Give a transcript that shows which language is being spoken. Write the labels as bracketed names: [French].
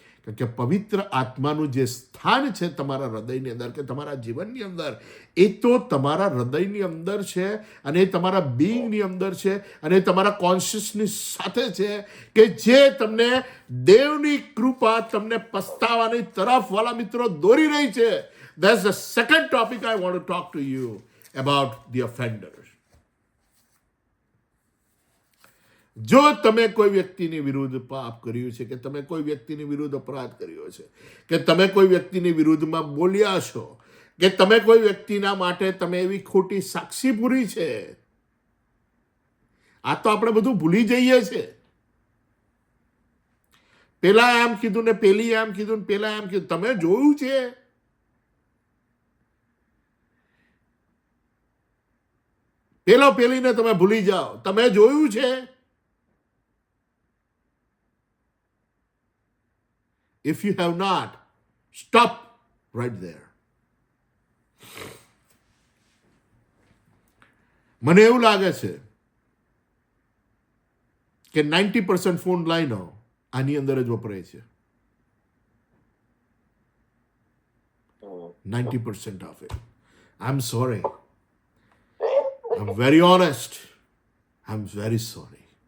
[Gujarati] કારણ કે પવિત્ર આત્માનું જે સ્થાન છે તમારા હૃદયની અંદર કે તમારા જીવનની અંદર, એ તો તમારા હૃદયની અંદર છે, અને એ તમારા બીંગની અંદર છે, અને એ તમારા કોન્શિયસની સાથે છે, કે જે તમને દેવની કૃપા તમને પસ્તાવાની તરફ વાલા મિત્રો દોરી રહી છે. [English] That's the second topic I want to talk to you about the offenders. [Gujarati] જો તમે કોઈ વ્યક્તિની વિરુદ્ધ પાપ કર્યું છે, કે તમે કોઈ વ્યક્તિની વિરુદ્ધ અપરાધ કર્યો છે, કે તમે કોઈ વ્યક્તિની વિરુદ્ધમાં બોલ્યા છો, કે તમે કોઈ વ્યક્તિના માટે તમે એવી ખોટી સાક્ષી પૂરી છે, આ તો આપણે બધું ભૂલી જઈએ છીએ. પેલા આમ કીધું ને પેલી આમ કીધું ને પેલા આમ કીધું. તમે જોયું છે? પેલો પેલીને તમે ભૂલી જાઓ. તમે જોયું છે? [English] If you have not, stop right there. [Gujarati] મને એવું લાગે છે કે 90% ફોન લાઈનો આની અંદર જ વપરાય છે. [English] 90% of it. I'm sorry. I'm very honest. I'm very sorry.